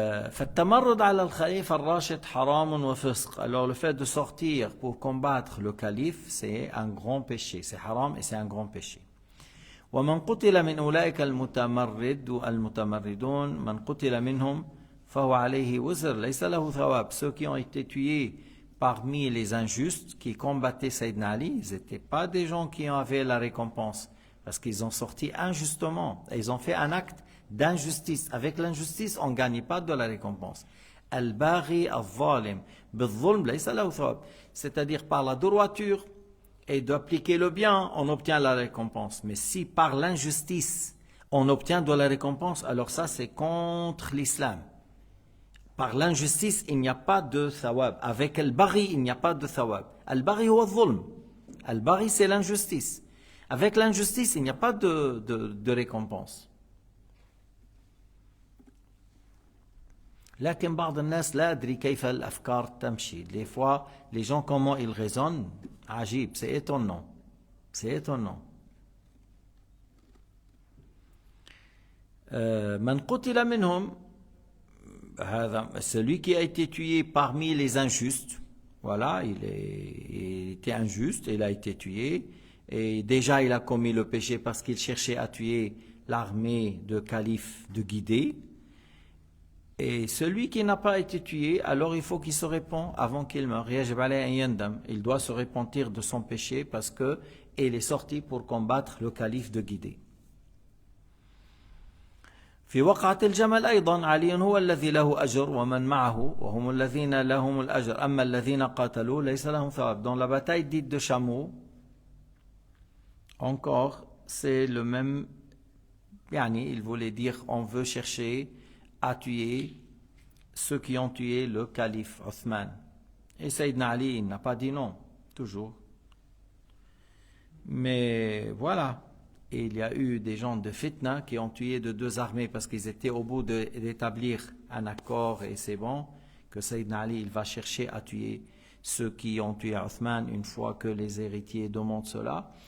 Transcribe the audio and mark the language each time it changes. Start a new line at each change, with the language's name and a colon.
Arabic: فالتمرد على الخليفة الراشد حرام وفسق.
French: Alors le fait de sortir pour combattre le calife, c'est un grand péché. C'est haram et c'est un grand péché.
Arabic: ومن قتل من أولئك المتمردون من قتل منهم فهو عليه وزر ليس له ثواب.
French: Ceux qui ont été tués parmi les injustes qui combattaient Sayyidina Ali, ils n'étaient pas des gens qui avaient la récompense parce qu'ils ont sorti injustement et ils ont fait un acte d'injustice. Avec l'injustice, on ne gagne pas de la récompense.
Arabic: Al-Baghi al-Zalim bil-Zulm laysa lahu thawab.
French: C'est-à-dire par la droiture et d'appliquer le bien, on obtient la récompense. Mais si par l'injustice, on obtient de la récompense, alors ça c'est contre l'islam. Par l'injustice, il n'y a pas de thawab. Avec al-Baghi, il n'y a pas de thawab.
Arabic: Al-Baghi huwa al-Zulm.
French: Al-Baghi c'est l'injustice. Avec l'injustice, il n'y a pas de récompense.
Arabic: لكن بعض الناس لا أدري كيف الأفكار تمشي.
French: Des fois, les gens comment ils raisonnent,
Arabic: عجيب,
French: c'est étonnant. C'est étonnant.
Arabic: من قتل منهم,
French: celui qui a été tué parmi les injustes, voilà, il était injuste, il a été tué, et déjà il a commis le péché parce qu'il cherchait à tuer l'armée de calife de guider. Et celui qui n'a pas été tué, alors il faut qu'il se répand avant qu'il meure. Il doit se repentir de son péché parce qu'il est sorti pour combattre le calife de guider.
Arabic: في وقعة الجمل أيضا علي هو الذي له أجر ومن معه وهم الذين لهم الأجر أما الذين قاتلوا ليس لهم ثواب.
French: Dans la bataille dite de Chameau, encore c'est le même, il voulait dire on veut chercher à tuer ceux qui ont tué le calife Othman. Et Sayyidina Ali, il n'a pas dit non, toujours. Mais voilà, et il y a eu des gens de fitna qui ont tué de deux armées parce qu'ils étaient au bout d'établir un accord et c'est bon, que Sayyidina Ali, il va chercher à tuer ceux qui ont tué Othman une fois que les héritiers demandent cela.